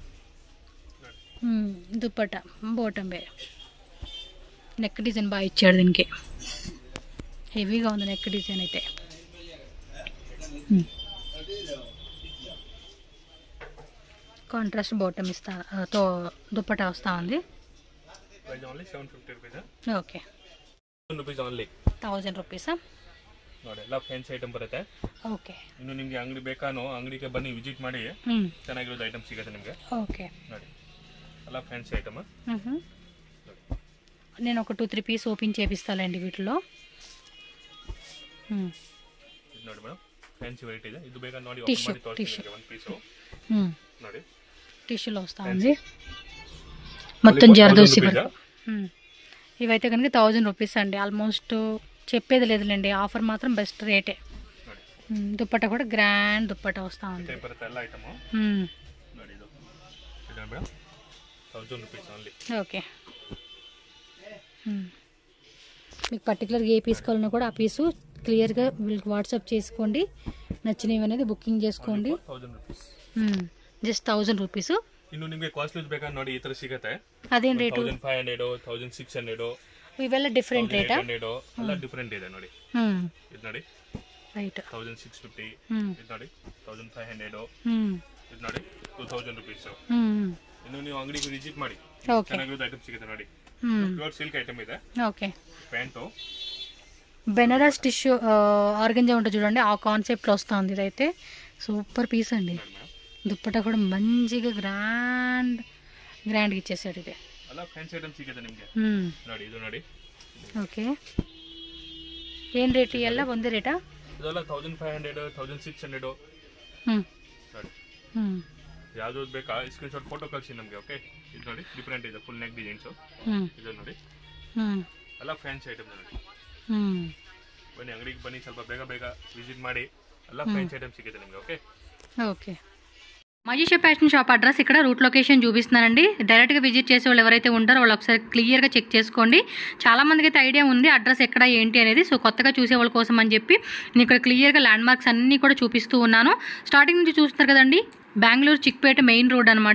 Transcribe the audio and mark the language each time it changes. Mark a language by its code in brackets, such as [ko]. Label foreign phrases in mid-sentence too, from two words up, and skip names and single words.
[te] దుప్పటా బాటమ్ వే, [en] neck design [te] బాగా ఇచ్చాడు. దీనికి హెవీగా ఉంది [en] neck design [te] అయితే. [en] contrast bottom [te] తో దుప్పటా వస్తూ ఉంది. [kn] ಓಕೆ 1000 ರೂಪೀಸಾ? ನೋಡಿ ಎಲ್ಲ [en] fancy item [kn] ಬರುತ್ತೆ. ಓಕೆ, ಇನ್ನು ನಿಮಗೆ ಅಂಗಡಿ ಬೇಕಾನೋ ಅಂಗಡಿಗೆ ಬನ್ನಿ ವಿಸಿಟ್ ಮಾಡಿ, ಚೆನ್ನಾಗಿರೋದು ಐಟಮ್ ಸಿಗುತ್ತೆ ನಿಮಗೆ. ಓಕೆ, ನೋಡಿ ಎಲ್ಲ [en] fancy item. [te] నేను ఒక 2-3 పీస్ ఓపెన్ చేపిస్తానండి వీటిలో. [kn] ನೋಡಿ ಮೇಡಮ್, [en] fancy variety [kn] ಇದೆ. ಇದು ಬೇಕಾ ನೋಡಿ ಓಪನ್ ಮಾಡಿ ತೋರಿಸ್ತೀನಿ ಒಂದು ಪೀಸ್. ನೋಡಿ [te] టిష్యూలో వస్తూ ఉంది మొత్తం జర్దోసి వర్క్. ఇవైతే కనుక 1000 రూపీస్ అండి. ఆల్మోస్ట్ చెప్పేది లేదులేండి, ఆఫర్ మాత్రం [en] best rate. [te] దుప్పట్టా కూడా గ్రాండ్ దుప్పట్టా వస్తూ ఉంది. ఓకే, మీకు పర్టికులర్గా ఏ పీస్ కావాలన్నా కూడా ఆ పీసు క్లియర్గా వీళ్ళకి వాట్సాప్ చేసుకోండి. నచ్చినవి అనేది బుకింగ్ చేసుకోండి. జస్ట్ 1000 రూపీస్. [kn] ಇನ್ನು ನಿಮಗೆ ಕಾಸ್ಟ್ಲಿ ಬೇಕಾ ನೋಡಿ ಈ ತರ ಸಿಗುತ್ತೆ. ಅದೇನ್ ರೇಟ್? 1500 1600 ಇವೆಲ್ಲ ಡಿಫರೆಂಟ್ ರೇಟಾ? ಎಲ್ಲ ಡಿಫರೆಂಟ್ ಇದೆ ನೋಡಿ. ಇದು ನೋಡಿ ರೈಟ್ 1650, ಇದು ನೋಡಿ 1500, ಇದು ನೋಡಿ 2000 ರೂಪೀಸ್. ಇನ್ನು ನೀವು ಅಂಗಡಿಗೆ ವಿಸಿಟ್ ಮಾಡಿ, ಚೆನ್ನಾಗಿರೋ ಐಟಮ್ ಸಿಗುತ್ತೆ ನೋಡಿ. [en] pure silk item [kn] ಇದೆ. [te] ఓకే, ప్యాంటు బెనారస్ [en] tissue organza [te] ఉంటుంది చూడండి, ఆ కాన్సెప్ట్లో వస్తుంది. ఇదైతే [en] super piece [te] అండి. దుప్పటా కూడా మంచిగా గ్రాండ్గా ఇచ్చేసాడు. ఇది [kn] ಅಲ್ಲ [en] fancy item [kn] ಸಿಗುತ್ತೆ ನಿಮಗೆ. ನೋಡಿ ಇದು ನೋಡಿ. ಓಕೆ, ಏನು ರೇಟ್ ಎಲ್ಲ ಒಂದೇ ರೇಟಾ? ಇದೆಲ್ಲ 1500 1600. ನೋಡಿ ಯಾವ್ದು ಬೇಕಾ [en] screen shot photo [kn] ಕಳಿಸಿ ನಮಗೆ. ಓಕೆ, ಇದು ನೋಡಿ ಡಿಫರೆಂಟ್ ಇದೆ, [en] full neck designs. [kn] ಇದು ನೋಡಿ ಎಲ್ಲ [en] fancy item [kn] ನೋಡಿ. ಬನ್ನಿ ಅಂಗಡಿಗೆ ಬನ್ನಿ, ಸ್ವಲ್ಪ ಬೇಗ ವಿಸಿಟ್ ಮಾಡಿ, ಎಲ್ಲ [en] fancy item [kn] ಸಿಗುತ್ತೆ ನಿಮಗೆ. ಓಕೆ [te] ఓకే, మజీషా [en] fashion shop address [te] ఇక్కడ [en] route location [te] చూపిస్తున్నానండి. డైరెక్ట్గా విజిట్ చేసే వాళ్ళు ఎవరైతే ఉంటారో వాళ్ళు ఒకసారి క్లియర్గా చెక్ చేసుకోండి. చాలామందికి అయితే ఐడియా ఉంది అడ్రస్ ఎక్కడ ఏంటి అనేది. సో కొత్తగా చూసే వాళ్ళ కోసం అని చెప్పి నేను ఇక్కడ క్లియర్గా [en] land marks [te] అన్నీ కూడా చూపిస్తూ ఉన్నాను. స్టార్టింగ్ నుంచి చూస్తున్నారు కదండి, బెంగళూరు చిక్పేట [en] main road [te] అనమాట.